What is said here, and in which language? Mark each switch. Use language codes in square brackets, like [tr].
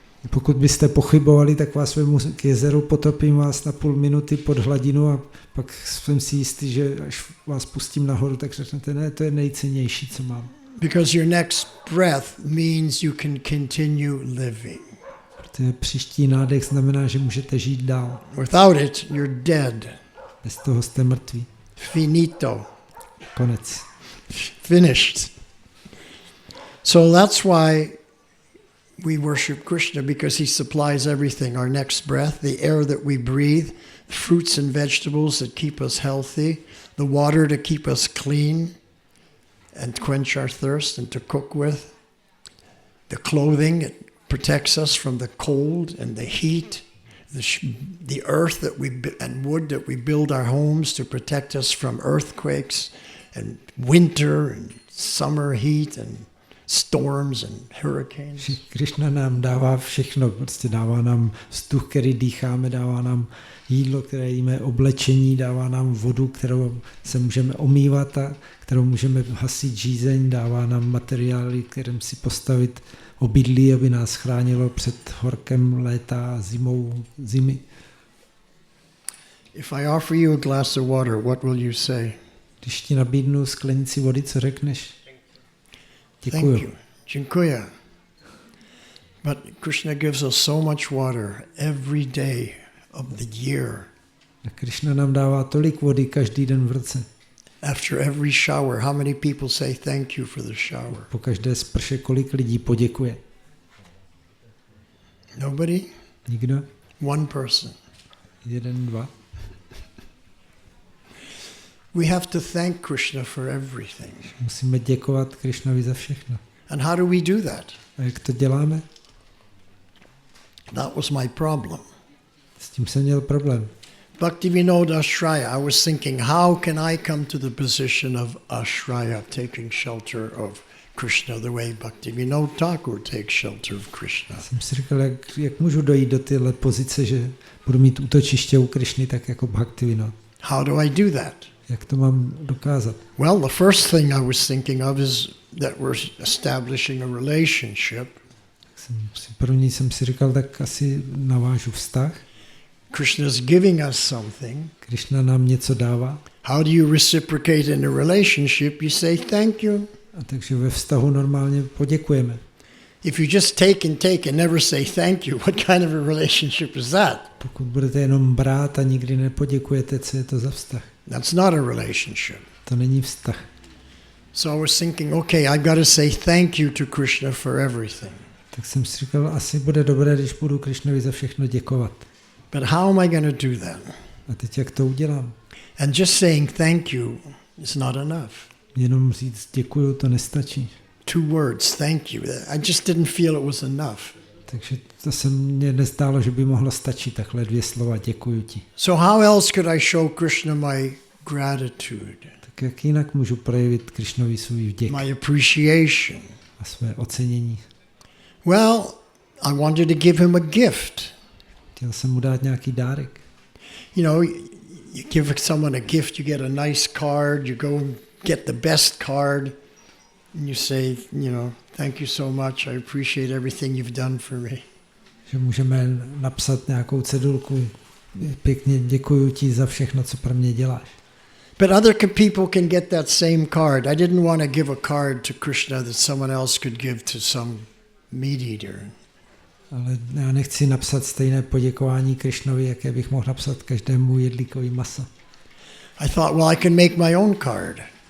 [cs] Pokud byste pochybovali, tak vás vemu k jezeru, potopím vás na půl minuty pod hladinu a pak jsem si jistý, že až vás pustím nahoru, tak řeknete, ne, to je nejcennější, co mám. [en] Because your next breath means you can continue living. [cs] Protože příští nádech znamená, že můžete žít dál. [en] Without it, you're dead. [cs] Bez toho jste mrtví. [it] Finito. [cs] Konec. [en] Finished. So that's why we worship Krishna, because he supplies everything. Our next breath, the air that we breathe, fruits and vegetables that keep us healthy, the water to keep us clean and quench our thirst and to cook with, the clothing that protects us from the cold and the heat, the earth that and wood that we build our homes to protect us from earthquakes and winter and summer heat and storms and hurricanes. [cs] Krishna nám dává všechno, prostě dává nám vzduch, který dýcháme, dává nám jídlo, které jíme, oblečení, dává nám vodu, kterou se můžeme omývat a kterou můžeme hasit žízeň, dává nám materiály, kterým si postavit obydlí, aby nás chránilo před horkem léta a zimy. [en] If I offer you a glass of water, what will you say? [cs] Když ti nabídnu sklenici vody, co řekneš? Děkuju. [en] Thank you. [pl] Dziękuję. [en] But Krishna gives us so much water every day of the year. [cs] A Krishna nám dává tolik vody každý den v roce. [en] After every shower, how many people say thank you for the shower? [cs] Po každé sprše kolik lidí poděkuje? [en] Nobody? [cs] Nikdo? [en] One person. 1, 2. We have to thank Krishna for everything. [cs] Musíme děkovat Krishnovi za všechno. [en] And how do we do that? [cs] A jak to děláme? [en] That was my problem. [cs] S tím jsem měl problém. [en] Bhaktivinoda Ashraya, I was thinking, how can I come to the position of Ashraya, taking shelter of Krishna the way Bhaktivinoda Thakur takes shelter of Krishna? [cs] Jsem si říkal, jak můžu dojít do téhle pozice, že budu mít útočiště u Krishny, tak jako Bhaktivinoda. [en] How do I do that? [cs] Jak to mám dokázat? [en] Well, the first thing I was thinking of is that we're establishing a relationship. [cs] První jsem si říkal, tak asi navážu vztah. [en] Krishna is giving us something. [cs] Krishna nám něco dává. [en] How do you reciprocate in a relationship? You say thank you. [cs] A takže ve vztahu normálně poděkujeme. [en] If you just take and never say thank you, what kind of a relationship is that? [cs] Pokud budete jenom brát a nikdy nepoděkujete, co je to za vztah? [en] That's not a relationship. [cs] To není vztah. [en] So I was thinking, okay, I've got to say thank you to Krishna for everything. [cs] Tak jsem si říkal, asi bude dobré, když budu Krishnovi za všechno děkovat. [en] But how am I going to do that? [cs] A teď jak to udělám? [en] And just saying thank you is not enough. [cs] Jenom říct děkuju, to nestačí. [en] 2 words, thank you. I just didn't feel it was enough. [cs] Takže to se mně nezdálo, že by mohlo stačit takhle 2 slova, děkuju ti. [en] So how else could I show Krishna my gratitude? [cs] Tak jak jinak můžu projevit Krishnovi svůj vděk [en] My appreciation? [cs] a své ocenění? [en] Well, I wanted to give him a gift. [cs] Chtěl jsem mu dát nějaký dárek. [en] You know, you give someone a gift, you get a nice card, you go and get the best card, and you say, you know, thank you so much, I appreciate everything you've done for me. [cs] Že můžeme napsat nějakou cedulku, pěkně děkuju ti za všechno, co pro mě děláš. [en] But other people can get that same card. I didn't want to give a card to Krishna that someone else could give to some meat eater. [cs] Ale já nechci napsat stejné poděkování Krishnovi, jaké bych mohl napsat každému jedlíkovi masa. [en] I thought, well, I can make my own card.